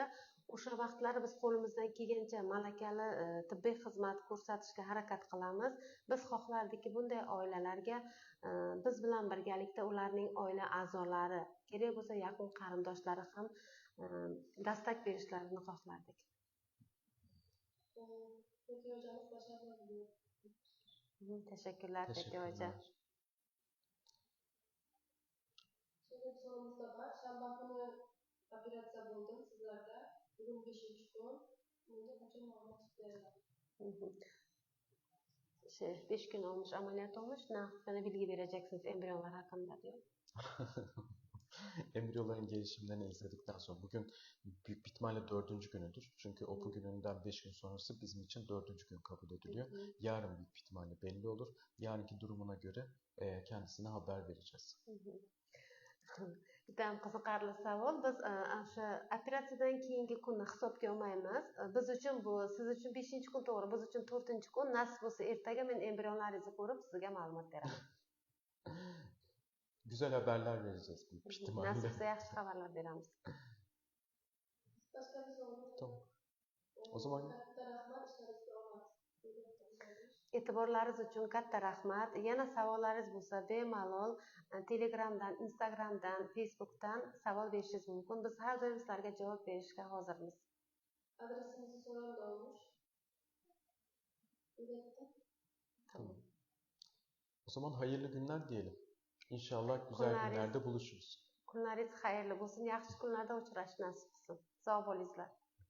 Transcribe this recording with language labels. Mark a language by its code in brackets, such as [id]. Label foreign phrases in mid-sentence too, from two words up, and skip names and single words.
[uz] O'sha vaqtlari biz qo'limizdan kelgancha malakali tibbiy xizmat ko'rsatishga harakat qilamiz. Biz xohlardikki bunday oilalarga biz bilan birgalikda ularning oila a'zolari, kerak bo'lsa yaqin qarindoshlari ham dastak berishlarini xohlardik. [tr] Peki hocamız başarılar diliyor. Teşekkürler Fethi Hoca. Şimdi bir sorumuz da var. [uz] Şamba günü operatsiya bo'ldim sizlarda. Bugun 5-chi kun. Bunda qachon ma'lumot beradi? [tr] 5 gün olmuş, ameliyat olmuş. Ne hakkında bilgi vereceksiniz embriyolar hakkında diyor. Embriyoların gelişimlerini izledikten sonra bugün büyük bir ihtimalle 4. günüdür. Çünkü OPU gününden 5 gün sonrası bizim için 4. gün kabul ediliyor. Yarın büyük bir ihtimalle belli olur. Yarınki durumuna göre kendisine haber vereceğiz. [uz] Juda ham qiziqarli savol. Biz o'sha operatsiyadan keyingi kunni hisobga olmaymiz. Biz uchun bu, siz uchun 5-kun to'g'ri, biz uchun 4-kun. Nasib bo'lsa ertaga men embrionlaringizni ko'rib sizga ma'lumot beraman. [tr] Güzel haberler vereceğiz büyük bir ihtimalle. [uz] Nasib bo'lsa yaxshi xabarlar beramiz. [tr] Başka bir sorumuz var. Tamam. O zaman [uz] E'tiborlaringiz uchun katta rahmat. Yana savollaringiz bo'lsa bemalol Telegramdan, Instagramdan, Facebookdan savol berishingiz mumkin. Biz har doim sizlarga javob berishga hozirmiz. [tr] Adresimizi soran da olmuş. Tamam. O zaman hayırlı günler diyelim. İnşallah güzel günlerde buluşuruz. [uz] Kunlaringiz xayrli bo'lsin, yaxshi kunlarda uchrashish nasib qilsin. Sog' bo'linglar.